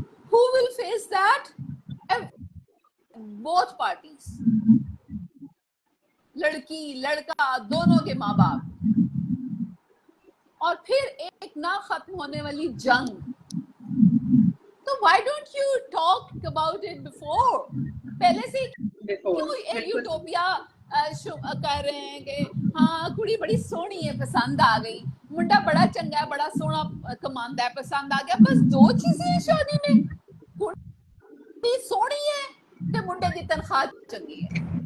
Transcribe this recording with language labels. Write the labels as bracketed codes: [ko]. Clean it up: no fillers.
[en] Who will face that? Both parties, [hi] लड़की लड़का दोनों के माँ बाप, और फिर एक ना खत्म होने वाली जंग। तो [en] why don't you talk about it before? [hi] पहले से क्यों यूटोपिया कर रहे हैं कि हाँ कुड़ी बड़ी सोहनी है पसंद आ गई, मुंडा बड़ा चंगा है बड़ा सोहना कमांदा है पसंद आ गया, बस दो चीजें हैं शादी में, कुड़ी सोहनी है ते मुंडे की तनख्वाह चंगी है।